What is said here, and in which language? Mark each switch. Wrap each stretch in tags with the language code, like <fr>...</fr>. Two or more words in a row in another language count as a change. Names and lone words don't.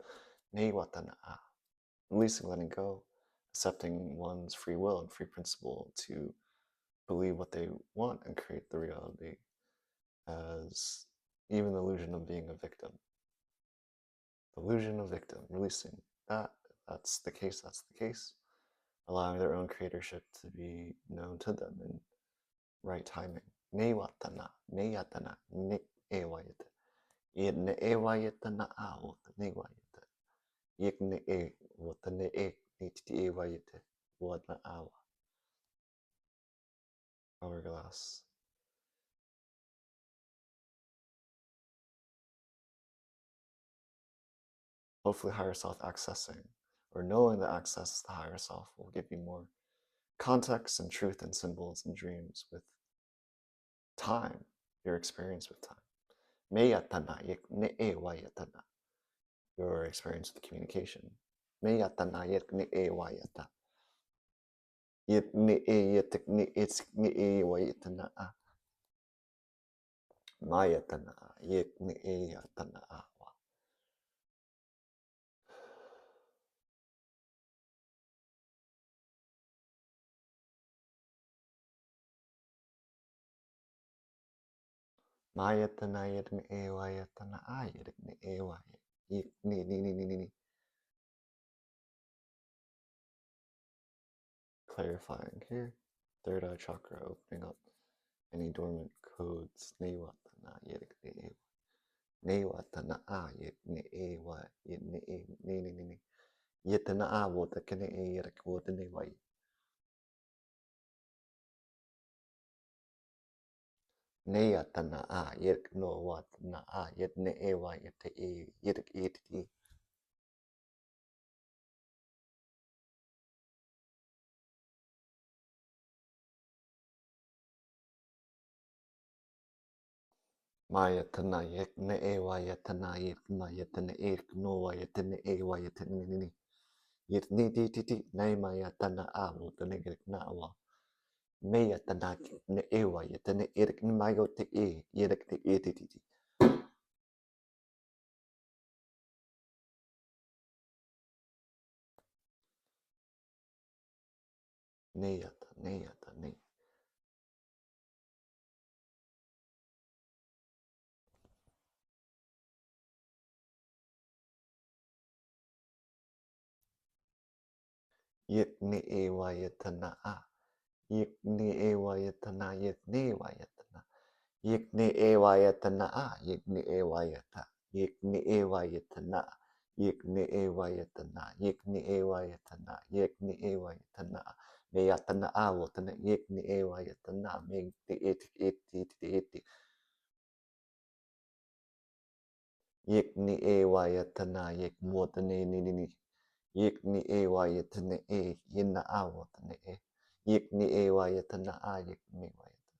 <en>Releasing, letting go, accepting one's free will and free principle to believe what they want and create the reality as even the illusion of being a victim. The illusion of victim, releasing that. That's the case, that's the case. Allowing their own creatorship to be known to them in right timing. Newatana, neyatana, nik ewayete. Yet ne ewayetana awata newayete. Yek ne e, wata ne e, nititi ewayete, wata awa. Hourglass. Hopefully higher self accessing or knowing that access to the higher self will give you more context and truth and symbols and dreams with time, your experience with time. Meyatana yek ne e wayatana. Your experience with communication. Meyatana yek ne e wayata. Yet ne e yetek ne it's ne e wayatana a. Mayatana yek ne e yatana a. Mayatana yek ne e wayatana a yek ne e wayat. Yek ne. Clarifying here. Third eye chakra opening up any dormant codes. Newatana yek ne e. Newatana a yek ne e wa yek ne e ne. Yetana a wota kene e yek wota ne wa. Neyatana a yek no watana a yet ne e wa yet e yet e. Mayatana yek ne e wa yetana yek ma yetana e no wa yetana e wa yetana ne. Yet ni ti ne mayatana a wota ne yek na wa. Meyatana ne e wa yetana e ne ma yote e yet e ti. Neyata ne. Yet ne e wa yetana a. Yet ne e wa yetana yet ne wa yetana. Yikni ewayatana, yikni ewayata, yikni ewayatana, yikni ewayatana, yikni ewayatana, yikni ewayatana, meyatana awotana, yikni ewayatana, megti iti, yikni ewayatana, yikmotane nini, yikni ewayatana yina awotana yikni ewayatana yikni ewayatana.</en>